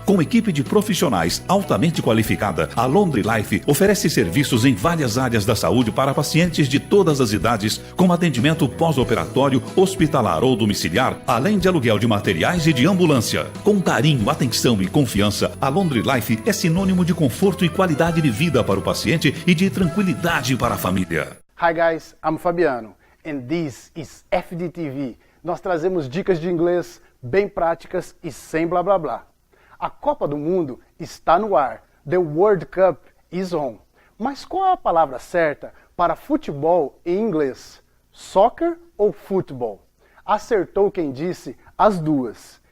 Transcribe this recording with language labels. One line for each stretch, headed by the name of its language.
Portuguese: Com equipe de profissionais altamente qualificada, a Laundry Life oferece serviços em várias áreas da saúde para pacientes de todas as idades, como atendimento pós-operatório, hospitalar ou domiciliar, além de aluguel de materiais e de ambulância. Com carinho, atenção e confiança, a Laundry Life é sinônimo de conforto e qualidade de vida para o paciente e de tranquilidade para a família.
English: Hi guys, I'm Fabiano and this is FDTV.
Portuguese: Nós trazemos dicas de inglês bem práticas e sem blá blá blá. A Copa do Mundo está no ar.
English: The World Cup is on.
Portuguese: Mas qual é a palavra certa para futebol em inglês? Soccer ou futebol? Acertou quem disse as duas.